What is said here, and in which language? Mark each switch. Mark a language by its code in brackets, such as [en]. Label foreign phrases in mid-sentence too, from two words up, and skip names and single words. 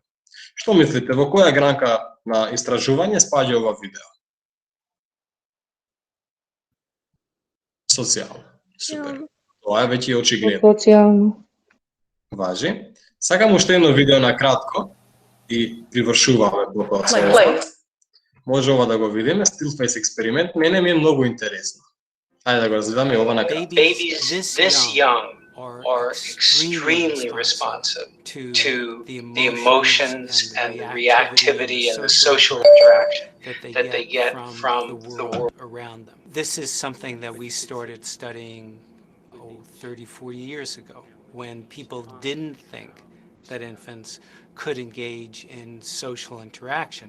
[mk] Што мислите, во која гранка на истражување спаѓа ова видео? Социјално. Супер. Тоа е веќе очигледно. Социјално. Важи. Сакам уште едно видео на кратко и привршуваме по тоа. Може ова да го видиме, [en] still face [mk] експеримент, мене ми е многу интересно. Ајде да го разгледаме ова на кратко. [en] Babies this young are extremely responsive to the emotions and the reactivity and the social interaction that they get from the world around them. This is something that we started studying 30, 40 years ago, when people didn't think that infants could engage in social interaction.